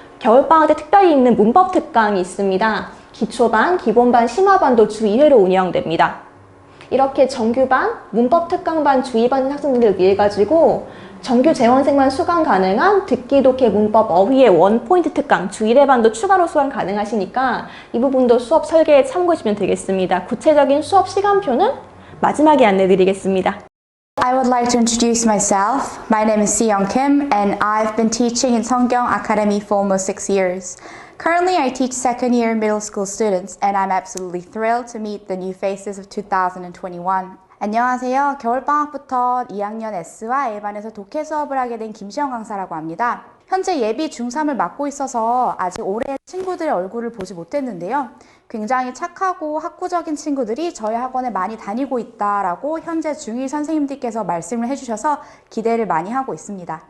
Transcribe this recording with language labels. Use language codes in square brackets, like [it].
[ko] 겨울방학 때 특별히 있는 문법 특강이 있습니다. 기초반, 기본반, 심화반도 주 2회로 운영됩니다. 이렇게 정규반, 문법 특강반 주 2반 학생들을 위해 가지고 정규 재원생만 수강 가능한 듣기 독해 문법 어휘의 원포인트 특강 주 1회반도 추가로 수강 가능하시니까 이 부분도 수업 설계에 참고해 주시면 되겠습니다. 구체적인 수업 시간표는 마지막에 안내 드리겠습니다. [en] I would like to introduce myself. My name is Seong Kim and I've been teaching in Songkyung Academy for almost 6 years. Currently, I teach second year middle school students and I'm absolutely thrilled to meet the new faces of 2021. [ko] 안녕하세요. 겨울방학부터 2학년 S와 A반에서 독해 수업을 하게 된 김시영 강사라고 합니다. 현재 예비 중3을 맡고 있어서 아직 올해 친구들의 얼굴을 보지 못했는데요. 굉장히 착하고 학구적인 친구들이 저희 학원에 많이 다니고 있다라고 현재 중1 선생님들께서 말씀을 해주셔서 기대를 많이 하고 있습니다.